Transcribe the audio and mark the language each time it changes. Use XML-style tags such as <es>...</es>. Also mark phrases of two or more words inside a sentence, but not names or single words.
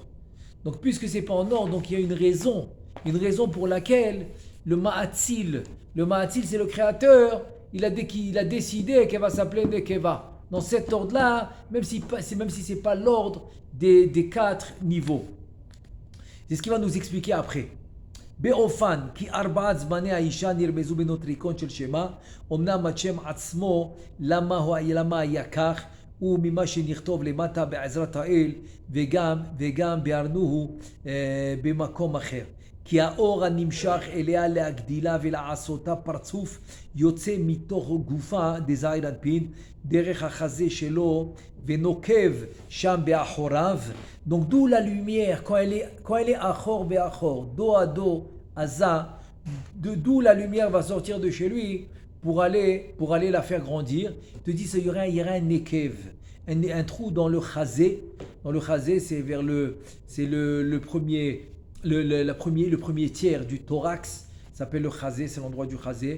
<fr>Donc puisque c'est pas en ordre, donc il y a une raison pour laquelle le Ma'atzil c'est le créateur, il a décidé qu'elle va s'appeler Nekeva. Dans cet ordre-là, même si c'est pas l'ordre des 4 niveaux. C'est ce qu'il va nous expliquer après.</fr> <he>באופן כי 4 זמני האישה נרמזו בנוטריקון של שמה, אמנם השם עצמו למה היה כך, וממה שנכתוב למטה בעזרת האל, וגם ביארנוהו במקום אחר. כי האור הנמשך אליה להגדילה ולעשותה פרצוף יוצא מתוך גופה דזעיר אנפין דרך החזה שלו ונוקב שם באחוריו.</he> <fr>Donc d'où la lumière quand elle est</fr> <he>אחור באחור,</he> <fr>dos à dos, aza, d'où la lumière va sortir de chez lui pour aller la faire grandir. Il te dit il y aura un nekev, un trou dans le chazé. Dans le chazé, c'est le premier tiers du thorax, ça s'appelle le chazé, c'est l'endroit du chazé.</fr>